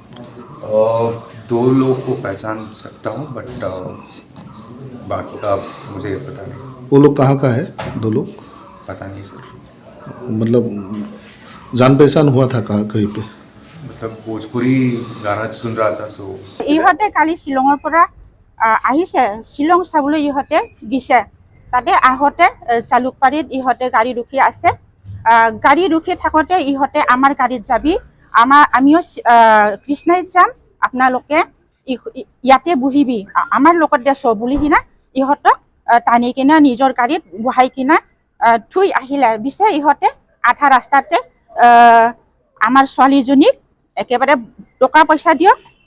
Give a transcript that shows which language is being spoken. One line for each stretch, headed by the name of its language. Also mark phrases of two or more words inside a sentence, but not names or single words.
Hindi: 2 लोग को पहचान सकता हूँ बट बाकी का मुझे पता नहीं वो लोग कहाँ का है 2 लोग पता नहीं सर मतलब जान पहचान हुआ था कहाँ कहीं पे मतलब भोजपुरी गाना सुन रहा था सो
Assamese: ইহঁতে কালি শ্বিলঙৰ পৰা আহিছে শ্বিলং চাবলৈ ইহঁতে গৈছে তাতে আহোঁতে জালুকবাৰীত ইহঁতে গাড়ী ৰখি আছে গাড়ী ৰখি থাকোঁতে ইহঁতে আমাৰ গাড়ীত যাবি আমিও কৃষ্ণাইত যাম আপোনালোকে ইয়াতে বহিবি আমাৰ লগত দেশ বুলি কিনা ইহঁতক টানি কিনা নিজৰ গাড়ীত বহাই কিনা থৈ আহিলে পিছে ইহঁতে আধা ৰাস্তাতে আমাৰ ছোৱালীজনীক একেবাৰে টকা পইচা দিয়ক